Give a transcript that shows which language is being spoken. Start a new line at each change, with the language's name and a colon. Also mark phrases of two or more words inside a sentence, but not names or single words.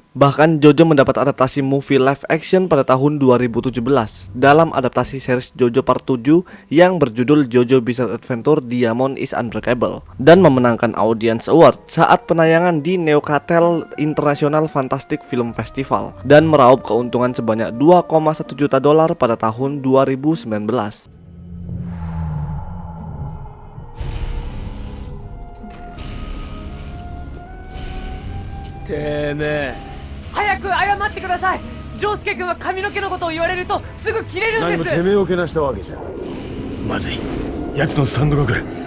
Indonesian: Bahkan JoJo mendapat adaptasi
English: movie live action
Indonesian: pada tahun 2017 dalam adaptasi series JoJo Part 7 yang berjudul JoJo Bizarre Adventure Diamond is Unbreakable dan memenangkan Audience Award saat penayangan di Neuchâtel International Fantastic Film Festival dan meraup keuntungan sebanyak $2,1 juta pada tahun 2019.
Japanese: てめえ早く謝ってください。丈介君は髪の毛のことを言われるとすぐ切れるんです。何もてめえをけなしたわけじゃ。まずい、奴のスタンドが来る。